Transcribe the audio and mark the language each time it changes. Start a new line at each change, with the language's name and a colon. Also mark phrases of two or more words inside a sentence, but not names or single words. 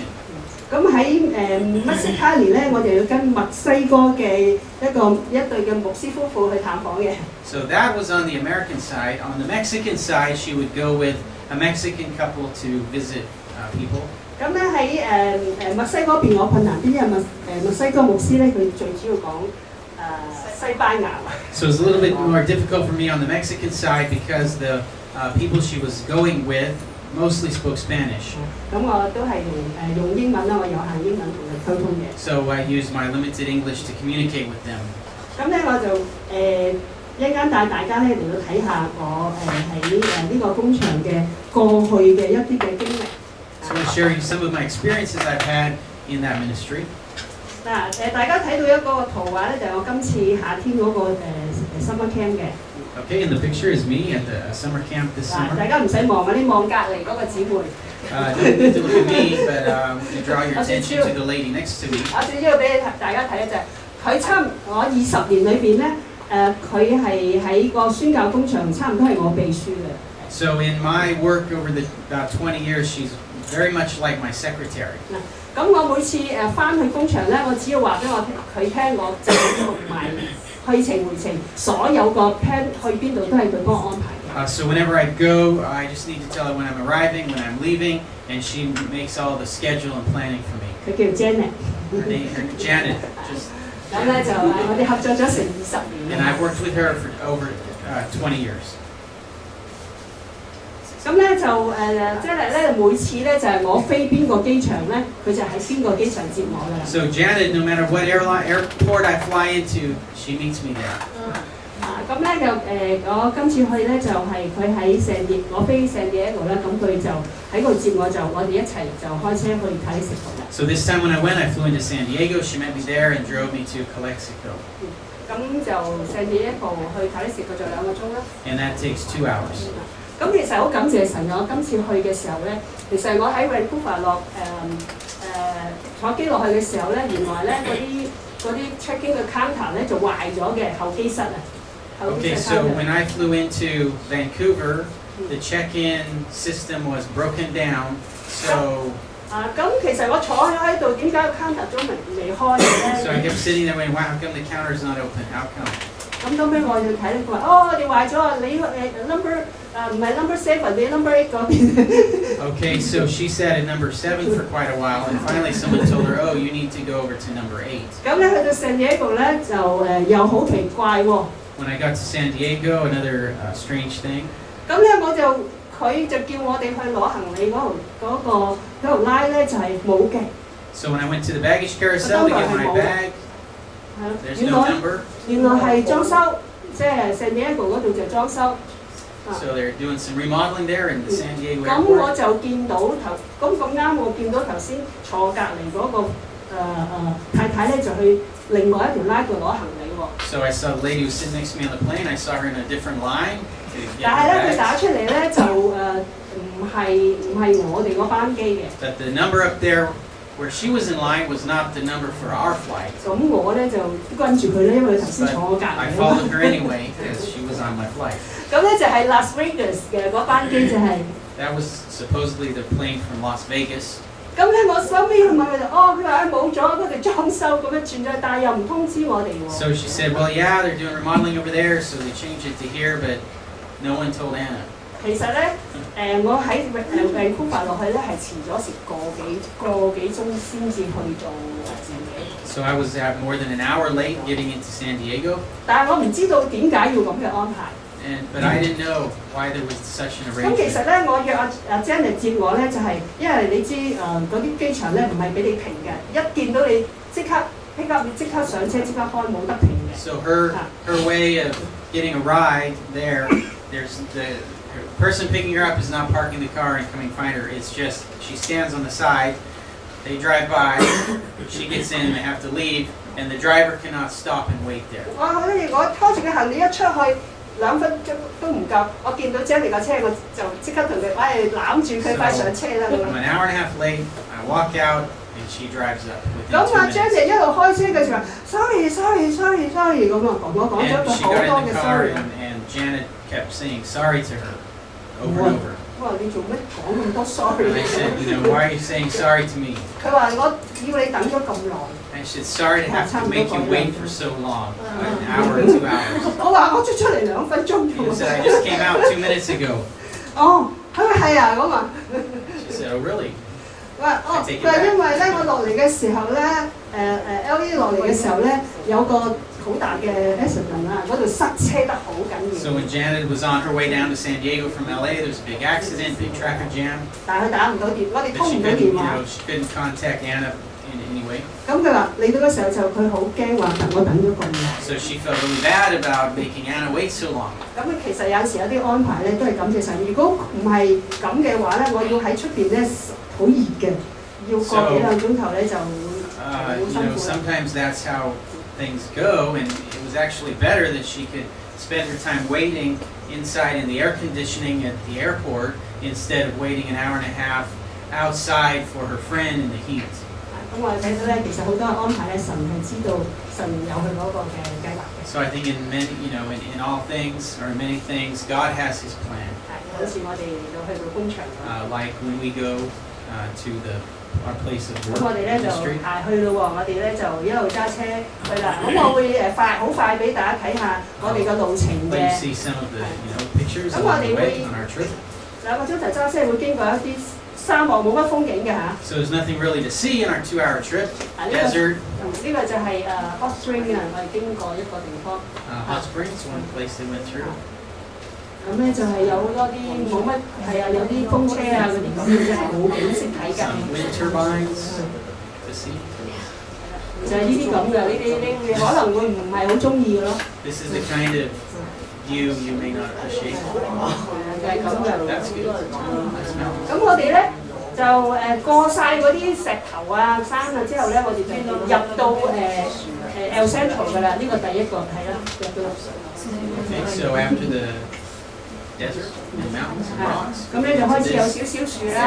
Cantonese: 咁喺墨西哥咧，我哋要跟墨西哥嘅一對嘅牧師夫婦去探訪嘅。
English: So that was on the American side. On the Mexican side, she would go with a Mexican couple to visit people.
Cantonese: 咁咧喺墨西哥邊我困難啲，因為墨西哥牧師咧，佢最主要講西班牙。
English: So it's a little bit more difficult for me on the Mexican side because the people she was going with mostly spoke Spanish.
Cantonese: 咁我都係用英文啦，我有限英文同佢溝通嘅。
English: So I used my limited English to communicate with them.
Cantonese: 咁咧我就一間帶大家咧嚟到睇下我喺呢個工場嘅過去嘅一啲嘅經歷。
English: So I'm share you some of my experiences I've had in that ministry.
Cantonese: 嗱大家睇到一個圖畫咧，就係我今次夏天嗰個
English: summer camp
Cantonese: 嘅。
English: Okay, and the picture is me at the summer camp this summer.
Cantonese: 大家唔使望啊，你望隔離嗰個姊妹。
English: Don't need to look at me, but to draw your attention to the lady next to me.
Cantonese: 我最主要俾大家睇一隻，佢我20年裏邊咧，佢係喺個宣教工場差唔多係我秘書嘅。
English: So in my work over about 20 years, she's very much like my secretary.
Cantonese: 咁我每次翻去工場咧，我只要話俾佢聽，我就同埋去程回程，所有個 plan 去邊度都係佢幫我安排嘅。
English: So whenever I go, I just need to tell her when I'm arriving, when I'm leaving, and she makes all the schedule and planning for me.
Cantonese: 佢叫 Janet。
English: Her name, Janet. Just.
Cantonese: 咁咧就我哋合作咗成20年。
English: And I've worked with her for over 20 years.
Cantonese: 咁咧就Janet咧每次咧就係我飛邊個機場咧，佢就喺邊個機場接我㗎啦。
English: So Janet, no matter what airport I fly into, she meets me there.
Cantonese: 咁咧就我今次去咧就係佢喺我飛聖地亞哥咧，咁佢就喺度接我，就我哋一齊就開車去卡里斯福啦。
English: So this time when I went, I flew into San Diego. She met me there and drove me to Calexico.
Cantonese: 咁就聖地亞哥去卡里斯福就2個鐘啦。
English: And that takes 2 hours.
Cantonese: 咁其實好感謝神，我今次去嘅時候咧，其實我喺 Vancouver 坐機落去嘅時候咧，原來咧嗰啲 check-in 嘅 counter 咧就壞咗嘅候機室啊。
English: Okay, so when I flew into Vancouver, the check-in system was broken down. So.
Cantonese: 咁其實我坐咗喺度，點解個 counter 都未開嘅咧
English: So I kept sitting there going, wow, how come the counter's not open? How come?
Cantonese: 咁到尾我就睇咧，佢話：哦，我哋壞咗啊！你number 唔係 number 7，你 number 8嗰邊。
English: Okay, so she sat at number 7 for quite a while, and finally someone told her, oh, you need to go over to number 8.
Cantonese: 咁咧去到聖地亞哥咧就又好奇怪喎。
English: When I got to San Diego, another strange thing.
Cantonese: 咁咧佢就叫我哋去攞行李嗰度拉咧就係冇嘅。
English: So when I went to the baggage carousel to get my bag, there's no number.
Cantonese: 原來係裝修，即係聖地亞哥嗰度就裝修。
English: So they're doing some remodeling there in the San Diego airport.
Cantonese: 咁我就見到咁啱，我見到頭先坐隔離嗰個太太咧，就去另外一條拉度攞行李喎。
English: So I saw the lady who was sitting next to me on the plane. I saw her in a different line.
Cantonese: 但係咧，佢打出嚟咧就唔係我哋嗰班機嘅。
English: But the number up there where she was in line was not the number for our flight.
Cantonese: 咁我咧就跟住佢咧，因為頭先坐我隔離。
English: I followed her anyway because she was on my flight.
Cantonese: 咁咧就係 Las Vegas 嘅嗰班機就係。
English: That was supposedly the plane from Las Vegas.
Cantonese: 咁咧我收尾去問佢就，佢話冇咗，佢哋裝修咁樣轉咗，但係又唔通知我哋喎。
English: So she said, well, yeah, they're doing remodeling over there, so they changed it to here, but no one told Anna.
Cantonese: 其實咧，我喺Vancouver 落去咧係遲咗成個幾鐘先至去到聖地。
English: So I was more than an hour late getting into San Diego.
Cantonese: 但係我唔知道點解要咁嘅安排。
English: But I didn't know why there was such an
Cantonese: 咁其
English: arrangement.
Cantonese: 實咧，我約阿 Janet 接我咧，就係因為你知嗰啲機場咧唔係俾你停嘅，一見到你即刻
English: pick up，
Cantonese: 你即刻上車即刻開，冇得停嘅。
English: So her way of getting a ride there, there's the person picking her up is not parking the car and coming find her. It's just she stands on the side, they drive by, she gets in, they have to leave, and the driver cannot stop and wait there.
Cantonese: 我拖住個行李一出去2分鐘都唔夠，我見到 Jenny 架車我就即刻同佢攬住佢快上車啦。
English: I'm an hour and a half late. I walk out and she drives up.
Cantonese: 咁阿 Jenny 一路開車嘅時候 ，sorry 咁啊，講咗佢
English: And she
Cantonese: 好
English: got
Cantonese: 多
English: in
Cantonese: 嘅
English: the car
Cantonese: sorry。
English: and Janet kept saying sorry to her over and over.
Cantonese: 我話你做乜講咁多 sorry？
English: And I said, why are you saying sorry to me?
Cantonese: 佢話我要你等咗咁耐。
English: And she said, sorry to have to make you wait for so long, an hour or 2 hours.
Cantonese: 我話我出嚟2分鐘。
English: She said, I just came out 2 minutes ago.
Cantonese: 佢話係啊，咁啊。
English: She said, oh really?
Cantonese: 佢話因為咧我落嚟嘅時候咧，LA 落嚟嘅時候咧有個好大嘅 accident 啊，嗰度塞車得好緊要。
English: So when Janet was on her way down to San Diego from LA, there was a big accident, big traffic jam.
Cantonese: 但係佢打唔到電，我哋
English: But
Cantonese: 通
English: she
Cantonese: 唔到
English: couldn't,
Cantonese: 電話。
English: she couldn't contact Anna in any way.
Cantonese: 咁佢話嚟到嘅時候就佢好驚話我等咗咁耐。
English: So she felt really bad about making Anna wait so long.
Cantonese: 咁其實有時有啲安排咧都係感謝神。如果唔係咁嘅話咧，我要喺出邊咧好熱嘅，要個幾2鐘頭咧就好辛苦。
English: Sometimes that's how things go, and it was actually better that she could spend her time waiting inside in the air conditioning at the airport instead of waiting an hour and a half outside for her friend in the heat.
Cantonese: 咁我哋睇到咧，其實好多安排咧，神係知道神有佢嗰個嘅計劃嘅。
English: So I think in many, in all things or in many things, God has His plan.
Cantonese: 好似我哋嚟到去到工場。
English: like when we go to our place of
Cantonese: 咁
English: work
Cantonese: 我哋咧就
English: ministry.
Cantonese: 去咯喎，我哋咧就一路揸車去啦。咁我會好快俾大家睇下我哋嘅路程
English: Let you
Cantonese: 嘅。
English: see some of the pictures
Cantonese: 咁我
English: along
Cantonese: 哋
English: the
Cantonese: 會
English: way on our trip.
Cantonese: 2 個鐘頭揸車會經過一啲沙漠，冇乜風景嘅嚇。
English: So there's nothing really to see in our 2-hour trip.
Cantonese: 呢
English: Desert,
Cantonese: 個就係
English: Hot Spring
Cantonese: 啊，我哋經過一個地方。
English: hot springs, one place they went through.
Cantonese: 咁咧就係有好多啲冇乜係啊，有啲風車啊嗰啲咁嘅啫，冇景色睇㗎。
English: Some wind turbines to see.
Cantonese: 就係呢啲咁嘅，你可能會唔係好中意嘅咯。
English: This is the kind of view you may not appreciate.
Cantonese: 就係咁嘅。
English: That's good. Nice mountains.
Cantonese: 咁我哋咧就過晒嗰啲石頭啊、山啊之後咧，我哋就入到El Centro 㗎啦。呢個第一個係啦，入到。
English: Okay, so after the desert and mountains and rocks,
Cantonese: 咁咧就開始有
English: this
Cantonese: 少少樹啦。